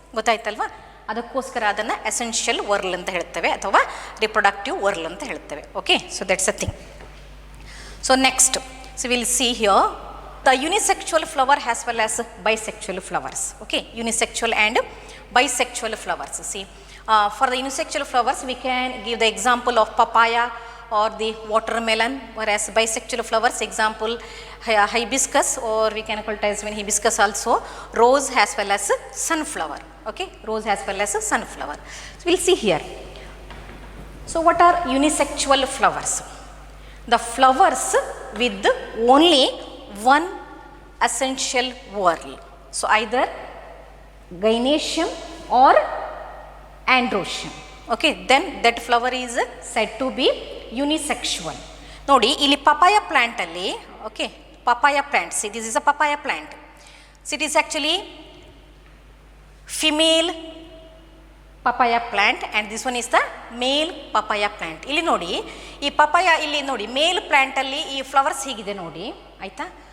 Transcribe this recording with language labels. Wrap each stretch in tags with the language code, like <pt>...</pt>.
<kn>ಗೊತ್ತಾಯ್ತಲ್ವಾ, ಅದಕ್ಕೋಸ್ಕರ ಅದನ್ನು essential whirl ಅಂತ ಹೇಳ್ತೇವೆ ಅಥವಾ ರಿಪ್ರೊಡಕ್ಟಿವ್ ವರ್ಲ್ ಅಂತ ಹೇಳ್ತೇವೆ.</kn> <en>Okay, so that's a thing. So next, so will see here the unisexual flower as well as bisexual flowers. Okay, unisexual and bisexual flowers. See, for the unisexual flowers we can give the example of papaya or the watermelon, whereas bisexual flowers example hibiscus, or we can call it as when hibiscus also, rose as well as sunflower. Okay, rose as well as sunflower. So we'll see here. So what are unisexual flowers? The flowers with only one essential whorl. So either gynoecium or androecium. Okay, then that flower is said to be unisexual.</en> <kn>ನೋಡಿ ಇಲ್ಲಿ</kn> <en>Papaya plant ಅಲ್ಲಿ, okay, papaya plant, see this is a papaya plant. It is actually female papaya plant and this one is the male papaya plant.</en> <kn>ಇಲ್ಲಿ ನೋಡಿ ಈ papaya, ಇಲ್ಲಿ ನೋಡಿ ಮೇಲ್ ಪ್ಲಾಂಟಲ್ಲಿ ಈ flowers ಹೀಗಿದೆ ನೋಡಿ, ಆಯಿತಾ.</kn>